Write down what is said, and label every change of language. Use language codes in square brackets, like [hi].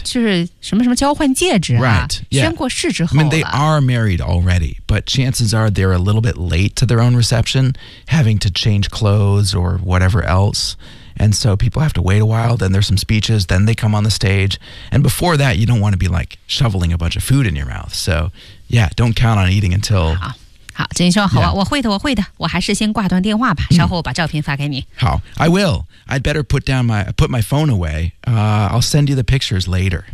[zh] 就是什么什么交换戒指、啊、 [en] right [zh] 宣、 [en] yeah. [zh] 过誓之后 [en] I mean they are married already but chances are they're a little bit late to their own reception having to change clothes or whatever else and so people have to wait a while then there's some speeches then they come on the stage and before that you don't want to be like shoveling a bunch of food in your mouth so yeah don't count on eating until [zh] 好真说好、yeah. 我会的我会的我还是先挂断电话吧稍后我把照片发给你、嗯、 [en] 好 I will I'd better put my phone awayI'll send you the pictures later.